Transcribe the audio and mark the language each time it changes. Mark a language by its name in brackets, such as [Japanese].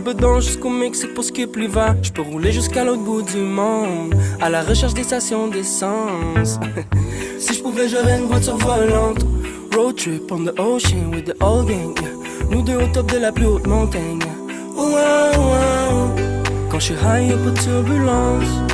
[French] bedon jusqu'au Mexique pour skip l'hiver. Je peux rouler jusqu'à l'autre bout du monde, à la recherche des stations d'essence. Si je pouvais, j'aurais une voiture volante. [English] Road trip on the ocean with the old gang, yeah. [French] Nous deux au top de la plus haute montagne, yeah. Oh, wow, wow. Quand je suis high, y'a pas de turbulence.